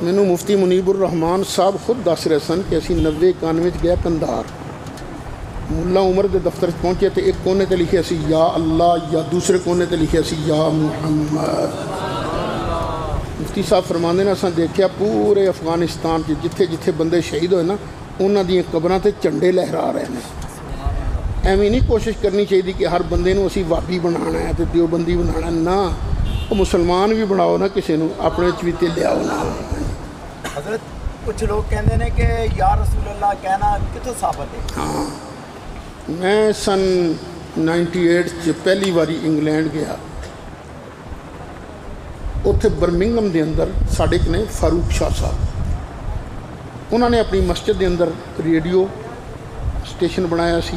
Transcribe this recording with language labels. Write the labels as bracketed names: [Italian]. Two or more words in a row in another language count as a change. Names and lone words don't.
[Punjabi] مینوں مفتی منیب الرحمان صاحب خود دس رہے سن کہ اسی 90-91 گیا کندھار، ملا عمر دے دفتر پہنچے تو ایک کونے تے لکھے سی [Arabic] یا اللہ، [Punjabi] یا دوسرے کونے تے لکھے سی [Arabic] یا محمد۔ [Punjabi] مفتی صاحب فرماندے نے اساں دیکھیا پورے افغانستان جتھے جتھے بندے شہید ہوئے نا انہاں دیاں قبراں تے جھنڈے لہرا رہے ہیں۔ ایویں نہیں کوشش کرنی چاہیے کہ ہر بندے نوں اسی وابی بنانا ہے تے دیوبندی بنانا، نہ وہ مسلمان بھی بناؤ نا، کسی نوں اپنے وچ بھی تے لیاؤ نا۔ حضرت کچھ لوگ کہندے نے کہ [Arabic] یا رسول اللہ [Punjabi] کہنا کتوں ثابت ہے؟ ہاں، میں سن 98 پہلی باری انگلینڈ گیا، اتنے برمنگم دے اندر ساڈے کنے فاروق شاہ صاحب انہوں نے اپنی مسجد دے اندر ریڈیو اسٹیشن بنایا سی۔